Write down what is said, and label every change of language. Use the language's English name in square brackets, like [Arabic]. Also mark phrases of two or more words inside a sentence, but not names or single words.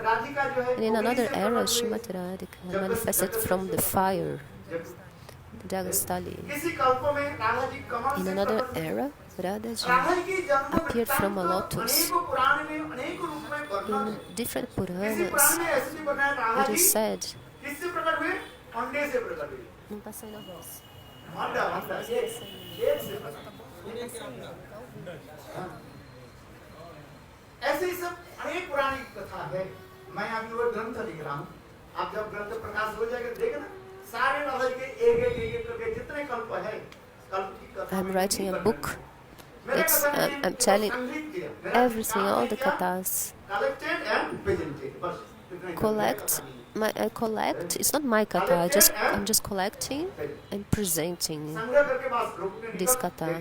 [English] And in another era, Srimati Radhika manifested from the fire, the Jagastali. In another era, Radhaji appeared from a lotus. In different Puranas, it is said. [Portuguese] Não está saindo a voz. [Hindi] ऐसे ही सब अनेक पुरानी कथा है. मैं अभी वो ग्रंथ लिख रहा हूँ. आप जब ग्रंथ प्रकाश हो जाएगा देखना सारे नवल के एक करके जितने कल्प है कल्प की कथा. [English] I'm writing a book. I'm telling everything, all the kathas. I collect. It's not my katha. I'm just collecting and presenting this katha.